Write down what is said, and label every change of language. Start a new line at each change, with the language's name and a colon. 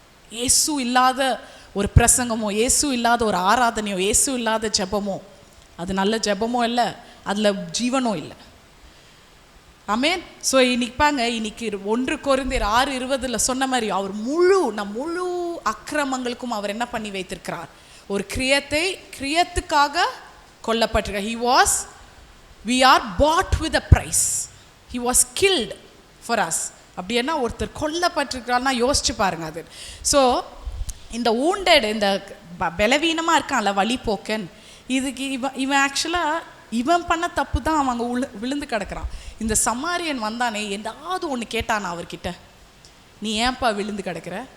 Tamil: இயேசு இல்லாத ஒரு பிரசங்கமோ, இயேசு இல்லாத ஒரு ஆராதனையோ, இயேசு இல்லாத ஜெபமோ அது நல்ல ஜெபமோ இல்லை, அதில் ஜீவனும் இல்லை. ஆமென். ஸோ இன்னைக்கு 1 கொரிந்தியர் 6:20 சொன்ன மாதிரி அவர் முழு அக்கிரமங்களுக்கும் அவர் என்ன பண்ணி வைத்திருக்கிறார்? ஒரு கிரியத்துக்காக கொல்லப்பட்டிருக்கார்.
English: we are bought with a price. He was killed for us.
Tamil: அப்படின்னா ஒருத்தர் கொல்லப்பட்டிருக்கிறார்னா யோசிச்சு பாருங்க அது. ஸோ இந்த wounded, இந்த பலவீனமாக இருக்கான்ல வழிபோக்கன், இதுக்கு இவன் ஆக்சுவலாக இவன் பண்ண தப்பு தான் அவங்க விழுந்து கிடக்கிறான். இந்த சமாரியன் வந்தானே, ஏதாவது ஒன்று கேட்டானா அவர்கிட்ட, நீ ஏன்ப்பா விழுந்து கிடக்கிற?